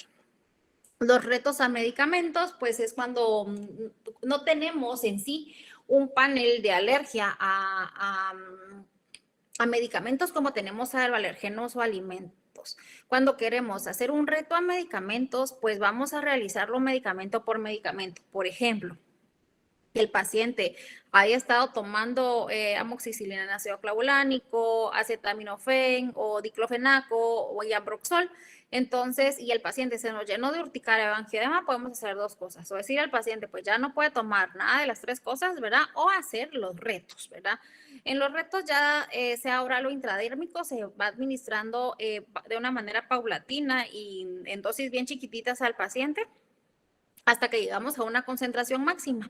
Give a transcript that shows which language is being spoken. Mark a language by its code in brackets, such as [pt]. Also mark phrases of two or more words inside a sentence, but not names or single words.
[es] Los retos a medicamentos, pues es cuando no tenemos en sí un panel de alergia a medicamentos como tenemos a alergenos o alimentos. Cuando queremos hacer un reto a medicamentos, pues vamos a realizarlo medicamento por medicamento. Por ejemplo, que el paciente haya estado tomando amoxicilina ácido clavulánico, acetaminofén o diclofenaco o Ambroxol. Entonces, y el paciente se nos llenó de urticaria o angioedema, podemos hacer 2 cosas. O decir al paciente, pues ya no puede tomar nada de las 3 cosas, ¿verdad? O hacer los retos, ¿verdad? En los retos ya sea oral o intradérmico, se va administrando de una manera paulatina y en dosis bien chiquititas al paciente hasta que llegamos a una concentración máxima.